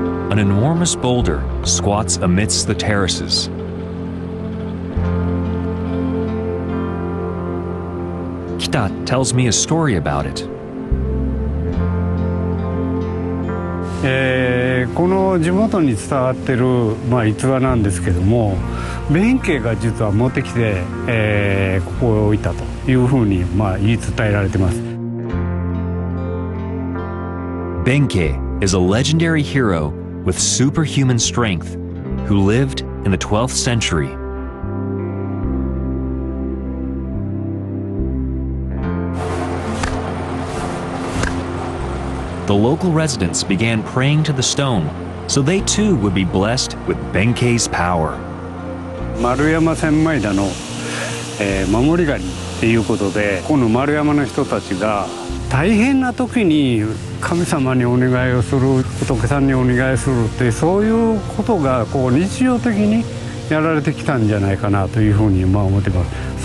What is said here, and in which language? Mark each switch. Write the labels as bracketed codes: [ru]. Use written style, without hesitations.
[en] An enormous boulder squats amidst the terraces. Kita tells me a story about it. [ja] この地元に伝わってる、逸話なんですけども、弁慶が実は持ってきて、ここへ置いたというふうに、言い伝えられてます。 [en] Benkei is a legendary hero with superhuman strength who lived in the 12th century. The local residents began praying to the stone so they too would be blessed with Benkei's power. [ja] 丸山千枚田の、守り神っていうことで、この丸山の人たちが大変な時に神様にお願いをする、仏さんにお願いするって、そういうことが日常的にやられてきたんじゃないかなというふうに思ってます。